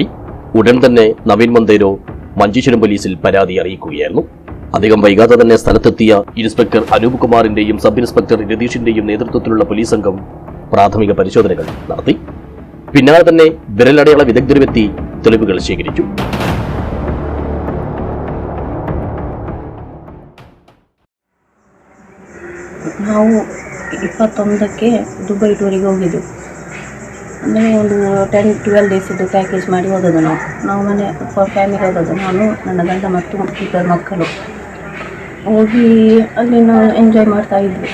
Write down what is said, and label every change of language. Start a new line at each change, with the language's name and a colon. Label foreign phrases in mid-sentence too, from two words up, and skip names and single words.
Malayalam: ഉടൻ തന്നെ നവീൻ മന്ദേരോ മഞ്ചേശ്വരം പോലീസിൽ പരാതി അറിയിക്കുകയായിരുന്നു. അധികം വൈകാതെ തന്നെ സ്ഥലത്തെത്തിയ ഇൻസ്പെക്ടർ അനൂപ് കുമാറിന്റെയും സബ് ഇൻസ്പെക്ടർ രതീഷിന്റെയും നേതൃത്വത്തിലുള്ള പോലീസ് സംഘം പ്രാഥമിക പരിശോധനകൾ നടത്തി. പിന്നാലെ തന്നെ വിരലടയാള വിദഗ്ധരുമെത്തി തെളിവുകൾ ശേഖരിച്ചു.
Kannada: ನಾವು 21ಕ್ಕೆ ದುಬೈ ಟೂರಿಗೆ ಹೋಗಿದ್ದು. ಅಂದರೆ ಒಂದು 10-12 ಡೇಸ್ ಇದು ಪ್ಯಾಕೇಜ್ ಮಾಡಿ ಹೋದದ್ದು. ನಾವು ಮನೆ ಫ್ಯಾಮಿಲಿ ಹೋದದ್ದು, ನಾನು ನನ್ನ ಗಂಡ ಮತ್ತು 2 ಮಕ್ಕಳು ಹೋಗಿ ಅಲ್ಲಿ ನಾವು ಎಂಜಾಯ್ ಮಾಡ್ತಾ ಇದ್ವಿ.